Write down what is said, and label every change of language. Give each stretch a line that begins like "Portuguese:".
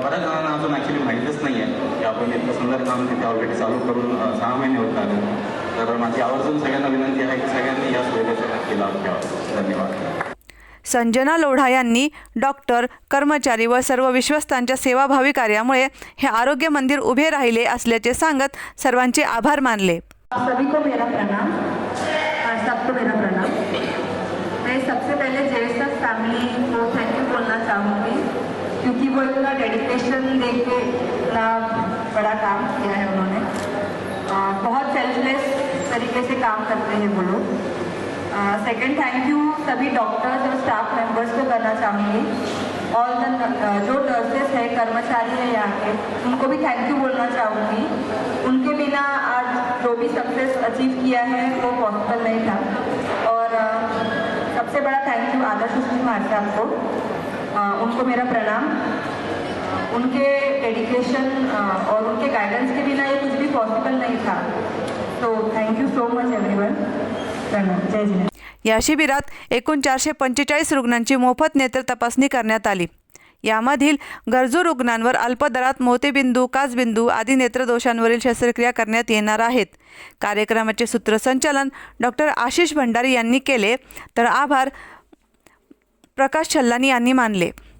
Marathi: बऱ्याच जणांना अजून ॲक्च्युली माहीतच नाही आहे की आपण इतकं सुंदर काम तिथे ऑलरेडी चालू करून 6 महिने होत आले. तर माझी आवर्जून सगळ्यांना विनंती आहे की सगळ्यांनी या सुविधेचा नक्की लाभ घ्यावा. धन्यवाद. संजना लोढा यांनी डॉक्टर, कर्मचारी व सर्व विश्वस्तांच्या सेवाभावी कार्यामुळे हे आरोग्य मंदिर उभे राहिले असल्याचे सांगत सर्वांचे आभार मानले.
Hindi: सभी को मेरा प्रणाम और सबको मेरा प्रणाम. मैं सबसे पहले जेएसएफ फैमिली को थैंक यू बोलना चाहूँगी क्योंकि वो इतना डेडिकेशन दे के इतना बड़ा काम किया है उन्होंने. बहुत सेल्फलेस तरीके से काम करते हैं वो लोग. सेकंड थैंक यू सभी डॉक्टर्स और स्टाफ मेंबर्स को करना चाहूँगी. ऑल जो नर्सेस है, कर्मचारी है यहाँ के, उनको भी थैंक यू बोलना चाहूँगी. उनके बिना आज जो भी सक्सेस अचीव किया है वो पॉसिबल नहीं था. और सबसे बड़ा थैंक यू आदर्श कुमार साहब को, उनको मेरा प्रणाम. उनके डेडिकेशन और उनके गाइडेंस के बिना ये कुछ भी पॉसिबल नहीं था. तो
English: Thank you so much everyone.
Hindi: प्रणाम. जय जिनेंद्र.
Marathi: या शिबिरात एकूण 445 रुग्णांची मोफत नेत्र तपासणी करण्यात आली. यामधील गरजू रुग्णांवर अल्प दरात मोतीबिंदू, काचबिंदू आदी नेत्रदोषांवरील शस्त्रक्रिया करण्यात येणार आहेत. कार्यक्रमाचे सूत्रसंचालन डॉक्टर आशिष भंडारी यांनी केले तर आभार प्रकाश छल्लानी यांनी मानले.